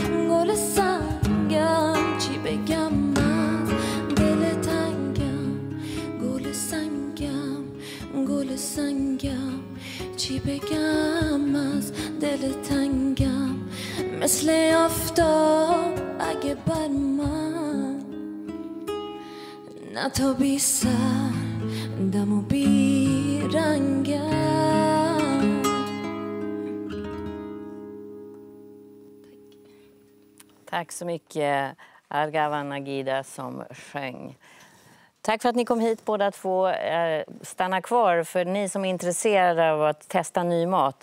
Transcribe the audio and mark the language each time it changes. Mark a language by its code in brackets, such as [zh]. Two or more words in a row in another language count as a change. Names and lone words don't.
[fa] چی بگم از دل تنگم گل سنگم چی بگم از دل تنگم مثل آفتاب اگه بر من نتابی سردم و بیرنگم. [sv] Tack så mycket, Argavan Nagida som sjöng. Tack för att ni kom hit båda två. Stanna kvar för ni som är intresserade av att testa ny mat.